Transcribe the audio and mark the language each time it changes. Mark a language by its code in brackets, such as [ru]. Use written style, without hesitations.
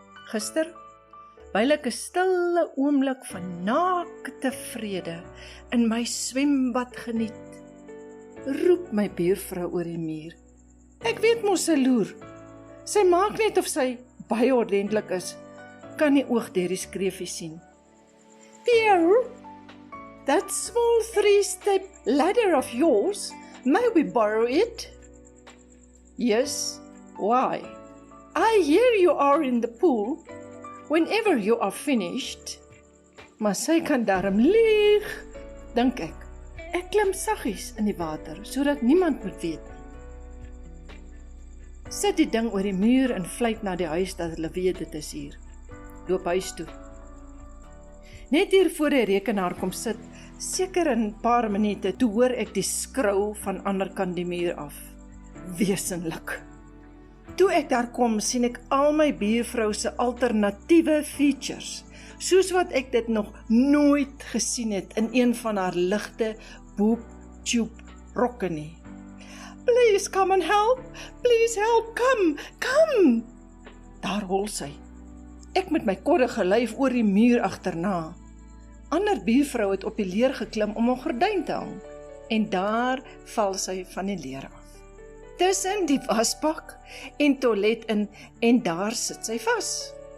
[af] Gister, wyl ek 'n stille oomblik van naakte vrede in my swembad geniet, roep my buurvrou oor die muur. Ek weet mos sy loer. Sy maak net of sy baie ordentlik is, kan nie oog deur die skreefie sien. [en] Pierre, that small 3-step ladder of yours, may we borrow it? Yes, why? I hear you are in the pool. Whenever you are finished. [af] Maar sy kan darm lieg, dink ek. Ek klim saggies in die water, sodat niemand moet weet nie. Sit die ding oor die muur en vlieg na die huis dat hulle weet dit is hier. Loop huis toe. Net hier voor die rekenaar kom sit, seker in 'n paar minute, toe hoor ek die skrou van ander kant die muur af. Wesenlik. Toe ek daar kom, sien ek al my buurvrou se alternatiewe features, soos wat ek dit nog nooit gesien het in een van haar ligte boob-tube rokke nie. [en] Please come and help, please help, come. [af] Daar hol sy. Ek met my koddige lyf oor die muur agterna. Ander buurvrou het op die leer geklim om 'n gordyn te hang, en daar val sy van die leer af. Tussen die wasbak en toilet in, en daar sit sy vas.